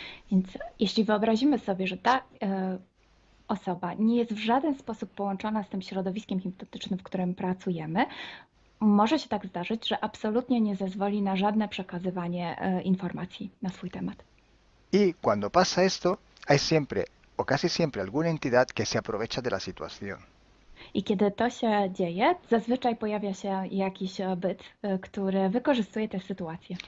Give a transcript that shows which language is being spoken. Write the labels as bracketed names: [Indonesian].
[Polish] Więc jeśli wyobrazimy sobie, że ta osoba nie jest w żaden sposób połączona z tym środowiskiem hipnotycznym, w którym pracujemy, może się tak zdarzyć, że absolutnie nie zezwoli na żadne przekazywanie informacji na swój temat. [Spanish] Y cuando pasa esto, hay siempre o casi siempre alguna entidad que se aprovecha de la situación. [Polish] I kiedy to się dzieje, zazwyczaj pojawia się jakiś byt, który wykorzystuje tę sytuację.